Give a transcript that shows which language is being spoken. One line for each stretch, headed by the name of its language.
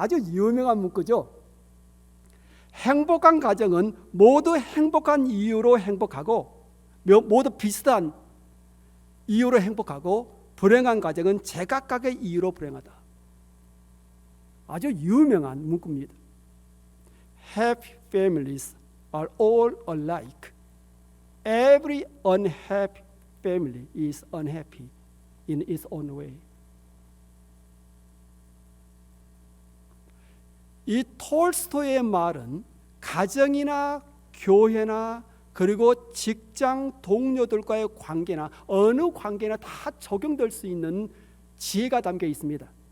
Korean: 아주 유명한 문구죠. 행복한 가정은 모두 행복한 이유로 행복하고 모두 비슷한 이유로 행복하고 불행한 가정은 제각각의 이유로 불행하다. 아주 유명한 문구입니다.
English: Happy families are all alike. Every unhappy family is unhappy in its own way.
Korean: 이 톨스토이의 말은 가정이나 교회나 그리고 직장 동료들과의 관계나 어느 관계나 다 적용될 수 있는 지혜가 담겨 있습니다.